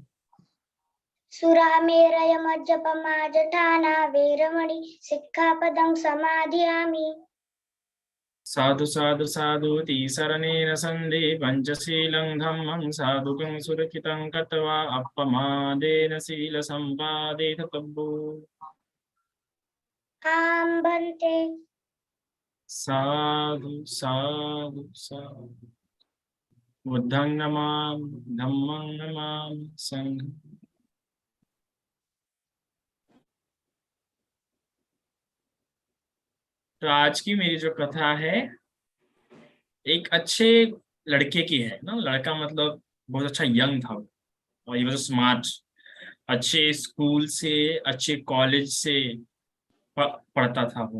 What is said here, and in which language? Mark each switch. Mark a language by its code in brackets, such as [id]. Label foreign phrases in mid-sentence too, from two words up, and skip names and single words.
[pi] सुरामेरयमज्जपमादठाना वेरमणि सिक्खापदं समादयामि। साधु साधु साधु तीसरणेन सन्धि पंचशीलं धम्मं साधुकं सुरक्षितं कृत्वा अपमादेन शीलसम्पादे तब्बो। आं भन्ते। साधु साधु साधु। बुद्धं नमामि धम्मं नमामि संघं। [hi] तो आज की मेरी जो कथा है एक अच्छे लड़के की है ना। लड़का मतलब बहुत अच्छा यंग था और ये [en] was smart. [hi] अच्छे स्कूल से अच्छे कॉलेज से पढ़ता था वो।